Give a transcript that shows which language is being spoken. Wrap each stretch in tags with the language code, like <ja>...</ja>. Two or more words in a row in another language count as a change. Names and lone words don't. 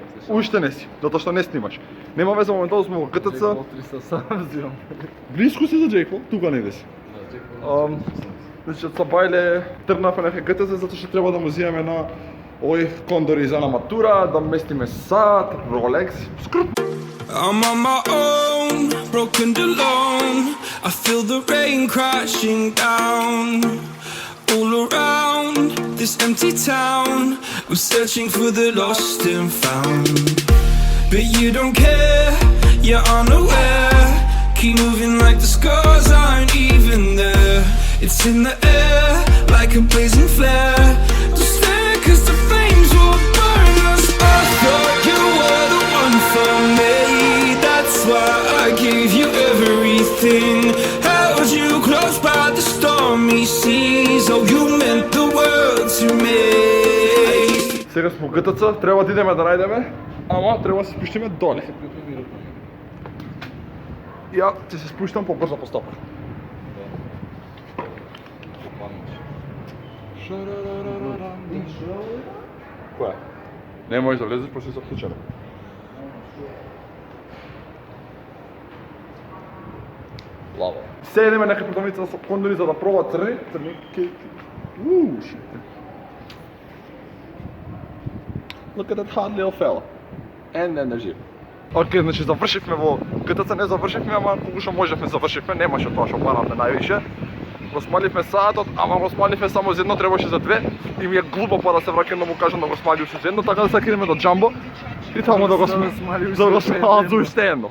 <mk>Уште не си, затоа што не снимаш. Нема веза, моментално сме во ГТЦ. Блиску си за Джейк Пол, тука не си. Значи, од Сабајле тргнавме на ГТЦ затоа што треба да му земеме на овој кондори за на матура, да местиме сат, Rolex, скрт.</mk> <en>I'm on my own, broken and alone. I feel the rain crashing down all around this empty town. I'm searching for the lost and found, but you don't care, you're unaware. Keep moving like the scars aren't even there. It's in the air like a blazing flare. Don't stare 'cause the flames will burn us. I thought you were the one for me. That's why I gave you everything. Held you close by the stormy seas. Oh, you meant the world to me.</en> <mk>Сега сме во ГТЦ, треба да идеме да најдеме, ама треба да се спуштиме доле. Ја ќе се спуштам побрзо по стопа. Која? Не можеш да влезеш пошто се вклучено. Лава. Се идеме нека продавница со кондори за да проба црни кейки.</mk> <en>Look at that hot little fella. And energy.</en> <mk>Океј, значи завршивме во ГТЦ, не завршивме, ама колку што можевме завршивме, немаше тоа што баравме највише. Го смаливме саатот, ама го смаливме само за едно, требаше за две. И ми е глупо па да се враќам да му кажам да го смалив за едно, така да се криеме до Джамбо. И таму да го смалив за уште едно.</mk>